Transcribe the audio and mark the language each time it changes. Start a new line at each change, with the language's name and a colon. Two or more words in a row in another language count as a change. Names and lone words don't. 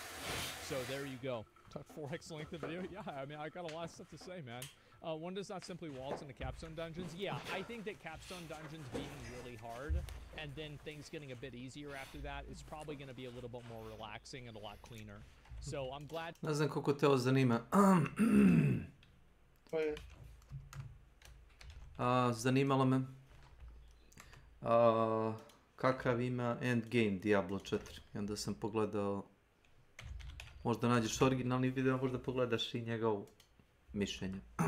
English: So there you go. 4x length of video. Yeah, I mean, I got a lot of stuff to say, man. One does not simply waltz into Capstone Dungeons. Yeah, I think that Capstone Dungeons being really hard and then things getting a bit easier after that is probably going to be a little bit more relaxing and a lot cleaner. So I'm glad.
Bosnian: Ne znam koliko te ovo zanima. Zanimalo me kakav ima endgame Diablo 4. I onda sam pogledao, možda nađeš originalni video, možda pogledaš i njegov mišljenje.